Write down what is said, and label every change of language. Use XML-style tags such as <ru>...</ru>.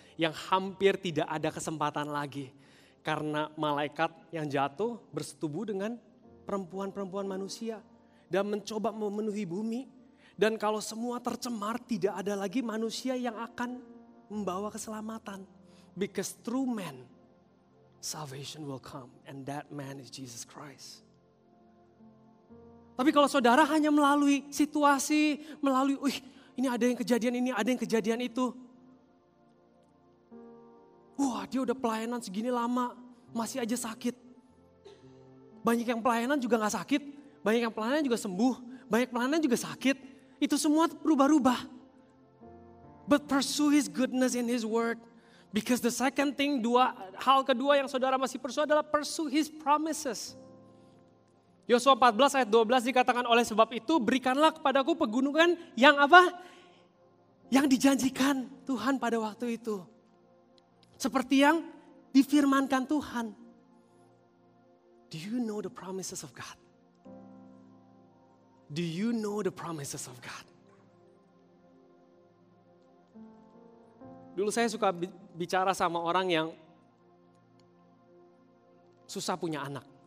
<id>Yang hampir tidak ada kesempatan lagi. Karena malaikat yang jatuh bersetubuh dengan perempuan-perempuan manusia. Dan mencoba memenuhi bumi. Dan kalau semua tercemar, tidak ada lagi manusia yang akan membawa keselamatan.</id> <en>Because through man, salvation will come. And that man is Jesus Christ.</en> <id>Tapi kalau saudara hanya melalui situasi, melalui, ini ada yang kejadian ini, ada yang kejadian itu. Wah, dia udah pelayanan segini lama, masih aja sakit. Banyak yang pelayanan juga gak sakit, banyak yang pelayanan juga sembuh, banyak pelayanan juga sakit. Itu semua berubah-ubah.</id> <en>But pursue His goodness in His word. Because the second thing,</en> <id>hal kedua yang saudara masih</id> <en>pursue</en> <id>adalah</id> <en>pursue His promises.</en> <id>Yosua 14 ayat 12 dikatakan, oleh sebab itu berikanlah kepadaku pegunungan yang apa? Yang dijanjikan Tuhan pada waktu itu. Seperti yang difirmankan Tuhan.</id> <en>Do you know the promises of God? Do you know the promises of God?</en> <id>Dulu saya suka bicara sama orang yang susah punya anak.</id>